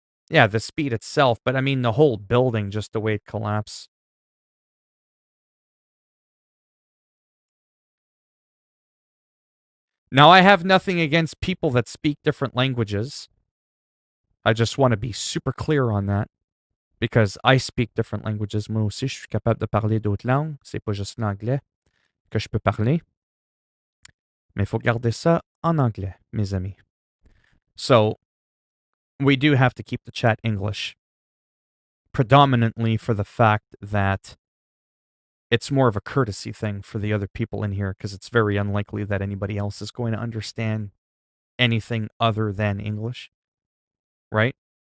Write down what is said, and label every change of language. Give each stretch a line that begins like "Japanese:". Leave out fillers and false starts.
English: Yeah, the speed itself, but I mean the whole building, just the way it collapsed. Now, I have nothing against people that speak different languages. I just want to be super clear on that. Because I speak different languages.
French: Moi aussi, je suis capable de parler d'autres langues. C'est pas juste l'anglais que je peux parler. Mais il faut garder ça en anglais, mes amis.
English: So, we do have to keep the chat English. Predominantly for the fact that it's more of a courtesy thing for the other people in here because it's very unlikely that anybody else is going to understand anything other than English. Right?